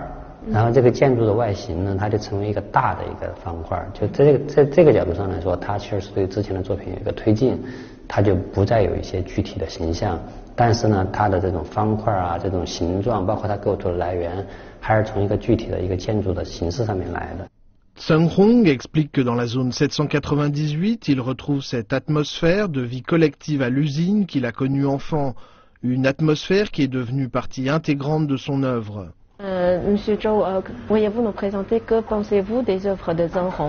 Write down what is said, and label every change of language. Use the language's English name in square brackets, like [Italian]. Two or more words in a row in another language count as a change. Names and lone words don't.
[Chinese] 然后这个建筑的外形呢，它就成为一个大的一个方块。就在这个角度上来说，它其实是对之前的作品有一个推进，它就不再有一些具体的形象，但是呢，它的这种方块啊，这种形状，包括它构图的来源，还是从一个具体的一个建筑的形式上面来的。 [French] Zheng Hong explique que dans la zone 798, il retrouve cette atmosphère de vie collective à l'usine qu'il a connue enfant, une atmosphère qui est devenue partie intégrante de son œuvre. Monsieur Zhou, pourriez-vous nous présenter que pensez-vous des œuvres de Zheng Hong?